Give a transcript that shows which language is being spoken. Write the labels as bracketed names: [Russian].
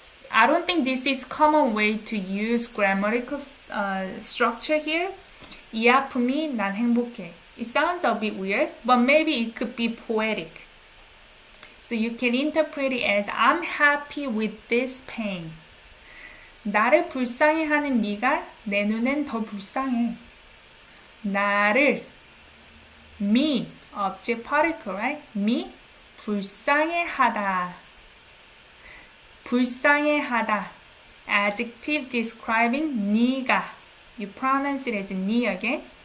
[English] I don't think this is common way to use grammatical structure here. [Korean] 이 아픔이 난 행복해. [English] It sounds a bit weird, but maybe it could be poetic. So you can interpret it as I'm happy with this pain. [Korean] 나를 불쌍해하는 네가 내 눈엔 더 불쌍해. [English] 나를 me object particle, right? [Korean] me 불쌍해하다. 불쌍해하다. [English] Adjective describing 네가. You pronounce it as 네 again.